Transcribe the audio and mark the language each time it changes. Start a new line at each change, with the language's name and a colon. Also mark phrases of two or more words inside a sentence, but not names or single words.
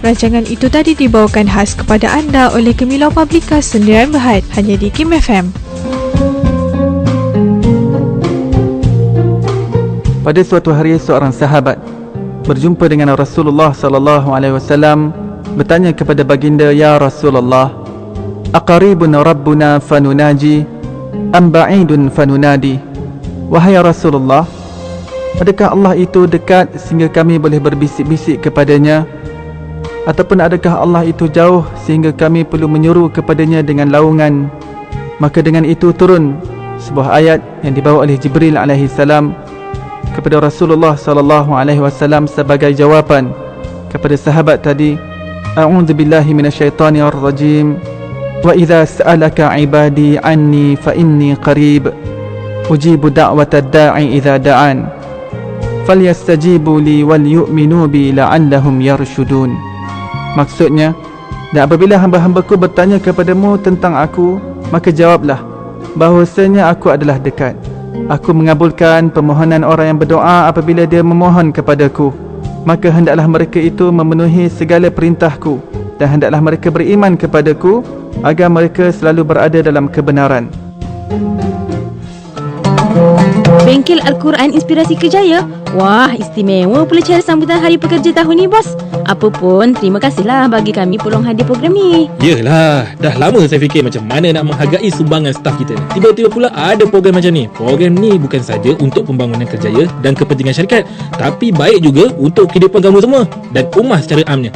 Malay: Rancangan itu tadi dibawakan khas kepada anda oleh Kemilau Publika Sendirian Berhad, hanya di IKIM FM. Pada suatu hari, seorang sahabat berjumpa dengan Rasulullah
Arabic: صلى الله عليه وسلم,
Malay: bertanya kepada baginda,
Arabic: "يا رسول الله, أقريب ربنا فنناجيه أم بعيد فنناديه?"
Malay: Wahai Rasulullah, adakah Allah itu dekat sehingga kami boleh berbisik-bisik kepadanya, ataupun adakah Allah itu jauh sehingga kami perlu menyeru kepadanya dengan laungan? Maka dengan itu turun sebuah ayat yang dibawa oleh Jibril
Arabic: عليه السلام
Malay: kepada Rasulullah
Arabic: صلى الله عليه وسلم
Malay: sebagai jawapan kepada sahabat tadi.
Arabic: أعوذ بالله من الشيطان الرجيم. وإذا سألك عبادي عني فإني قريب أجيب دعوة الداع إذا دعان فليستجيبوا لي وليؤمنوا بي لعلهم يرشدون.
Malay: Maksudnya, dan apabila hamba-hambaku bertanya kepadamu tentang aku, maka jawablah bahawasanya aku adalah dekat. Aku mengabulkan permohonan orang yang berdoa apabila dia memohon kepadaku. Maka hendaklah mereka itu memenuhi segala perintahku, dan hendaklah mereka beriman kepadaku agar mereka selalu berada dalam kebenaran. Bengkel Al-Quran Inspirasi Kerjaya. Wah, istimewa pula cara sambutan Hari Pekerja tahun ni, bos. Apa pun, terima kasihlah bagi kami peluang hadir program ni. Yelah, dah lama saya fikir macam mana nak menghargai sumbangan staf kita. Tiba-tiba pula ada program macam ni. Program ni bukan saja untuk pembangunan kerjaya dan kepentingan syarikat, tapi baik juga untuk kehidupan kamu semua dan ummah secara amnya.